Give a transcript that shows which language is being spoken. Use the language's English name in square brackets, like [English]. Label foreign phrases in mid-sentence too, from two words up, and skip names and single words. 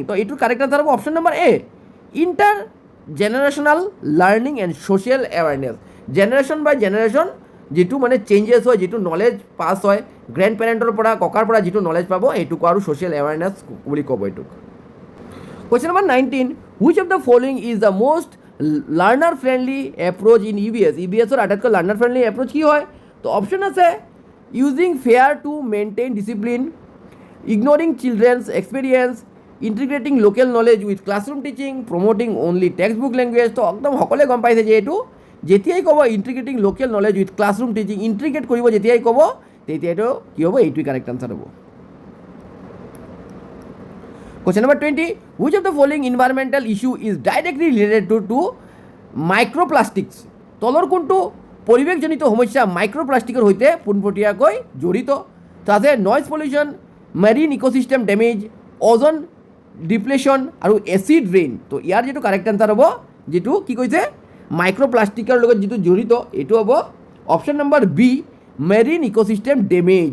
[English] তো এইটোৰ correct answer হ'ব option number A, inter generational learning and social awareness. generation by generation [Assamese] যিটো মানে চেঞ্জেছ হয়, যিটো নলেজ পাছ হয় [English] grand parent [Assamese] পৰা, ককাৰ পৰা যিটো নলেজ পাব এইটোক আৰু [English] social awareness [Assamese] বুলি ক'ব এইটোক। [English] question number 19, which of the following is the most learner friendly approach in EVS? [Assamese] EVSৰ আটাইতকৈ [English] learner friendly approach [Assamese] কি হয়? তো অপশ্যন আছে [English] using fear to maintain discipline, ignoring children's experience, integrating local knowledge with classroom teaching, promoting only textbook language। [Assamese] তো একদম সকলোৱে গম পাইছে যে এইটো যেতিয়াই ক'ব [English] integrating local knowledge with classroom teaching, [Assamese] ইণ্টিগ্ৰেট কৰিব যেতিয়াই ক'ব তেতিয়া এইটো কি হ'ব, এইটোৱে [English] correct answer [Assamese] হ'ব। [English] Question number 20, which of the following environmental issue is directly related to microplastics? [Assamese] তলৰ কোনটো পৰিৱেশজনিত সমস্যা মাইক্ৰ'প্লাষ্টিকৰ সৈতে পোনপটীয়াকৈ জড়িত? তো আছে [English] noise pollution, marine ecosystem damage, ozone depletion আৰু acid rain. [Assamese] তো ইয়াৰ যিটো [English] correct answer [Assamese] হ'ব, যিটো কি কৈছে মাইক্ৰ'প্লাষ্টিকৰ লগত যিটো জড়িত, এইটো হ'ব [English] option number B, marine ecosystem damage.